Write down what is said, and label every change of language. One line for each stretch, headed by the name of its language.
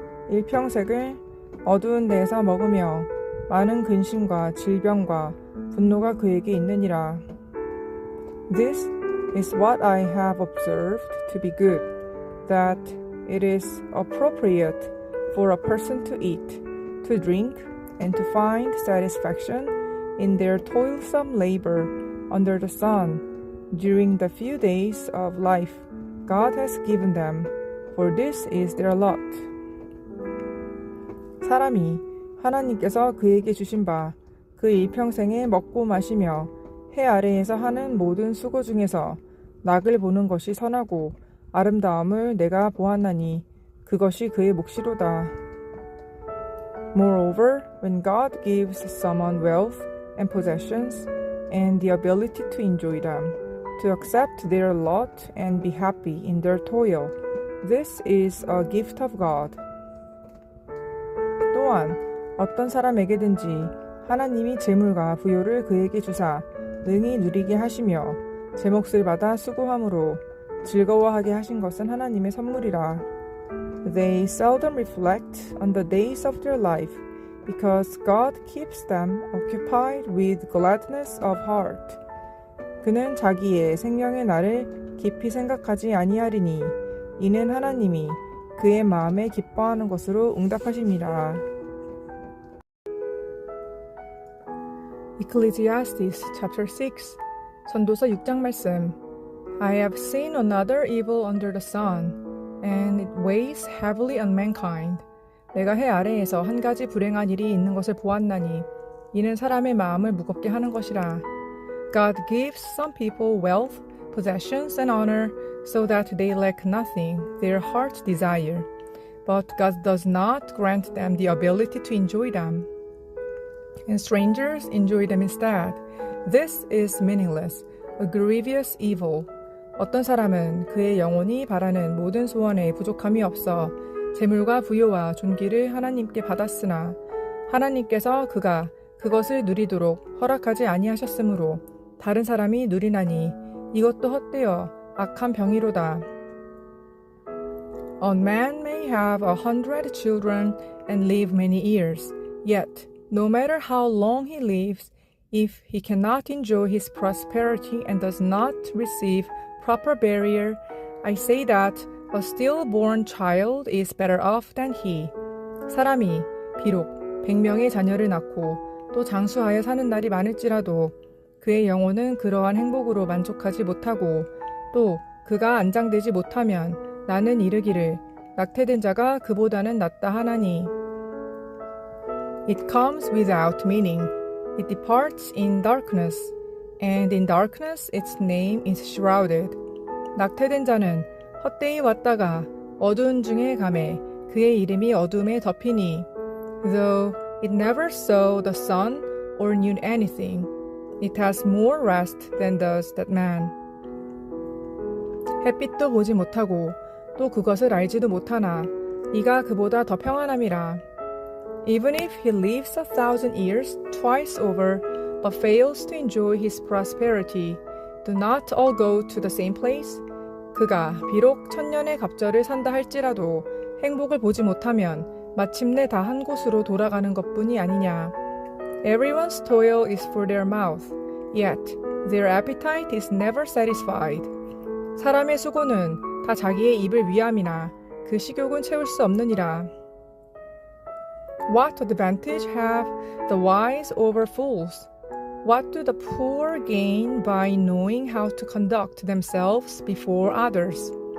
Korean: 일평생을 어두운 데에서 먹으며 많은 근심과 질병과 분노가 그에게 있느니라.
English: This is what I have observed to be good, that it is appropriate for a person to eat, to drink, and to find satisfaction in their toilsome labor under the sun during the few days of life God has given them, for this is their lot.
Korean: 사람이 하나님께서 그에게 주신 바 그 일평생에 먹고 마시며 해 아래에서 하는 모든 수고 중에서 낙을 보는 것이 선하고 아름다움을 내가 보았나니 그것이 그의 몫이로다.
English: Moreover, when God gives someone wealth and possessions and the ability to enjoy them, to accept their lot and be happy in their toil, this is a gift of God.
Korean: 또한 어떤 사람에게든지 하나님이 재물과 부요를 그에게 주사 능히 누리게 하시며 제 몫을 받아 수고함으로 즐거워하게 하신 것은 하나님의 선물이라.
English: They seldom reflect on the days of their life because God keeps them occupied with gladness of heart.
Korean: 그는 자기의 생명의 날을 깊이 생각하지 아니하리니 이는 하나님이 그의 마음에 기뻐하는 것으로 응답하심이라.
English: Ecclesiastes chapter 6
Korean: 전도서 6장 말씀.
English: I have seen another evil under the sun, and it weighs heavily on mankind.
Korean: 내가 해 아래에서 한 가지 불행한 일이 있는 것을 보았나니 이는 사람의 마음을 무겁게 하는 것이라.
English: God gives some people wealth, possessions, and honor so that they lack nothing their hearts desire. But God does not grant them the ability to enjoy them. And strangers enjoy them instead. This is meaningless, a grievous evil.
Korean: 어떤 사람은 그의 영혼이 바라는 모든 소원에 부족함이 없어 재물과 부요와 존귀를 하나님께 받았으나 하나님께서 그가 그것을 누리도록 허락하지 아니하셨으므로 다른 사람이 누리나니 이것도 헛되어 악한 병이로다.
English: A man may have 100 children and live many years, yet no matter how long he lives, if he cannot enjoy his prosperity and does not receive proper burial, I say that a stillborn child is better off than he.
Korean: 사람이 비록 100명의 자녀를 낳고 또 장수하여 사는 날이 많을지라도 그의 영혼은 그러한 행복으로 만족하지 못하고 또 그가 안장되지 못하면 나는 이르기를 낙태된 자가 그보다는 낫다 하나니.
English: It comes without meaning. It departs in darkness, and in darkness its name is shrouded.
Korean: 낙태된 자는 헛되이 왔다가 어두운 중에 가매 그의 이름이 어둠에 덮이니.
English: Though it never saw the sun or knew anything, it has more rest than does that man.
Korean: 햇빛도 보지 못하고 또 그것을 알지도 못하나 이가 그보다 더 평안함이라.
English: Even if he lives 1,000 years twice over, but fails to enjoy his prosperity, do not all go to the same place?
Korean: 그가 비록 1000년의 갑절을 산다 할지라도 행복을 보지 못하면 마침내 다 한 곳으로 돌아가는 것뿐이 아니냐.
English: Everyone's toil is for their mouth, yet their appetite is never satisfied.
Korean: 사람의 수고는 다 자기의 입을 위함이나 그 식욕은 채울 수 없느니라.
English: What advantage have the wise over fools? What do the poor gain by knowing how to conduct themselves before others?